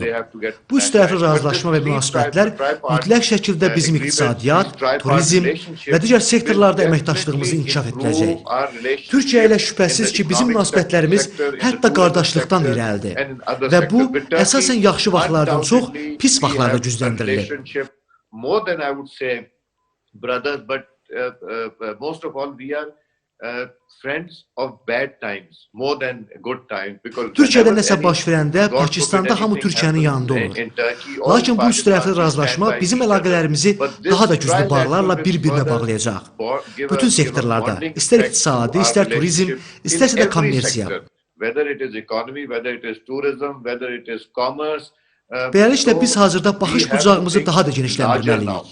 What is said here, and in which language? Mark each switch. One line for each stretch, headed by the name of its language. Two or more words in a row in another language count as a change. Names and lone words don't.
Azerbaijani: Bu üçtərəfli razılaşma və münasibətlər mütləq şəkildə bizim iqtisadiyyat, turizm və digər sektorlarda əməkdaşlığımızı inkişaf etdirəcək. Türkiyə ilə şübhəsiz ki, bizim münasibətlərimiz hətta qardaşlıqdan irəlidir və bu, əsasən yaxşı vaxtlardan çox pis vaxtlarda gücləndirilir.
English: Most of all, we are friends of bad times more than good times.
Azerbaijani: Türkiyədə nəsə baş verəndə Pakistanda hamı Türkiyənin yanında olur. Lakin bu üçtərəfli razılaşma bizim əlaqələrimizi daha da güclü bağlarla bir-birinə bağlayacaq. Bütün sektorlarda, istər iqtisadi, istər turizm, istərsə də kommersiya. Beləliklə, biz hazırda baxış bucağımızı daha da genişləndirməliyik.